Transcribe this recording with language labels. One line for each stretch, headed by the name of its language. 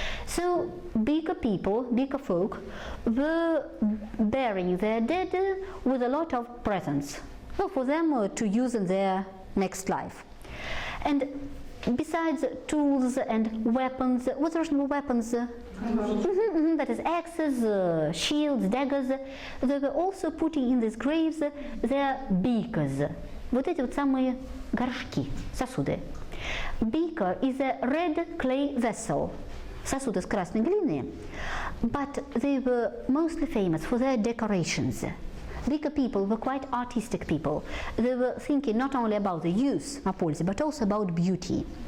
English: So, beaker people, beaker folk, were burying their dead with a lot of presents, well, for them to use in their next life. And besides tools and weapons, what's Russian weapons? That is axes, shields, daggers. They were also putting in these graves their beakers.
Russian: Вот эти вот самые горшки, сосуды.
English: Beaker is a red clay vessel.
Russian: Сосуд из красной глины.
English: But they were mostly famous for their decorations. Beaker people were quite artistic people. They were thinking not only about the use,
Russian: о пользе,
English: but also about beauty.